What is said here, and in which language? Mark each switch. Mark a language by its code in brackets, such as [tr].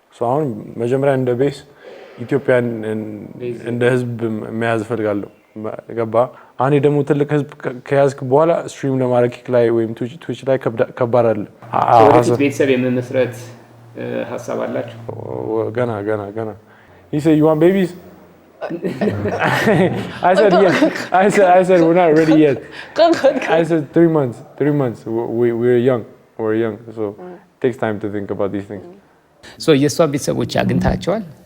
[am] አሁን መጀመሪያ እንደ ቤስ ኢትዮጵያን እንደ ህዝብ መያዝ እፈልጋለሁ። ገባ? አኔ ደግሞ ትልቅ ህዝብ ከያዝክ በኋላ ስትሪም ለማድረግ ኪክ ላይ ወይም ትዊች ላይ ከባድ አይደለም። ወደፊት ቤተሰብ የመመስረት ሀሳብ አላችሁ? ገና [en] He said you want babies? I said yes. I said we're not ready yet. I said 3 months. 3 months. We're young, so it takes time to think about these things. [am] So የሷ ቤተሰቦች አግኝታቸዋል?